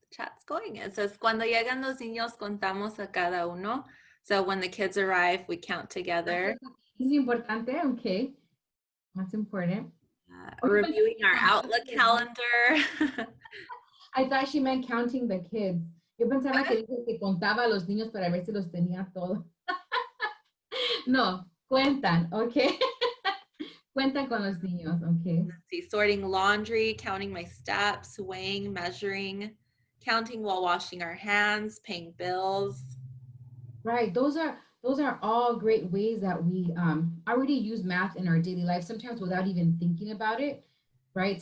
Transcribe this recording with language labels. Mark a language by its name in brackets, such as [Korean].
[English] It says, [Spanish] cuando llegan los niños, contamos a cada uno. [English] So when the kids arrive, we count together. It's importante, okay. That's important. Reviewing our Outlook calendar. I thought she meant counting the kids. [Spanish] Yo pensaba [English] What? [Spanish] que dijo que contaba a los niños para ver si los tenía todos. No, cuentan, okay? Cuentan con los niños, okay? [English] Let's see, sorting laundry, counting my steps, weighing, measuring, counting while washing our hands, paying bills. Right. Those are all great ways that we already use math in our daily life, sometimes without even thinking about it. Right.